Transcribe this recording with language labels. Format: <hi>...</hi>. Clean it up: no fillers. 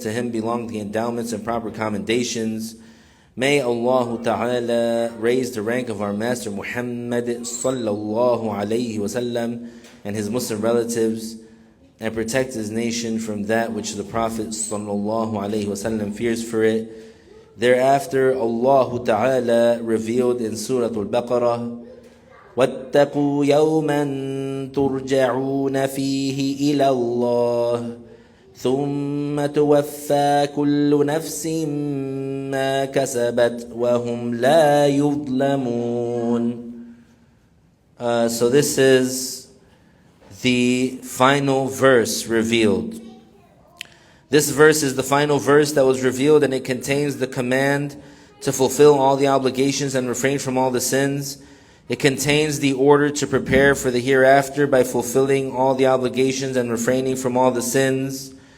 <en>To Him belong the endowments and proper commendations. May Allah Ta'ala raise the rank of our Master Muhammad Sallallahu Alaihi Wasallam and his Muslim relatives, and protect his nation from that which the Prophet Sallallahu Alaihi Wasallam fears for it. Thereafter, Allah Ta'ala revealed in Surah Al-Baqarah,</en> <ar>وَاتَّقُوا يَوْمًا تُرْجَعُونَ فِيهِ إِلَى اللَّهِ ثُمَّ تُوَفَّى كُلُّ نَفْسٍ مَا كَسَبَتْ وَهُمْ لَا يُظْلَمُونَ.</ar> <en>So this is the final verse revealed. This verse is the final verse that was revealed, and it contains the command to fulfill all the obligations and refrain from all the sins. It contains the order to prepare for the hereafter by fulfilling all the obligations and refraining from all the sins.</en>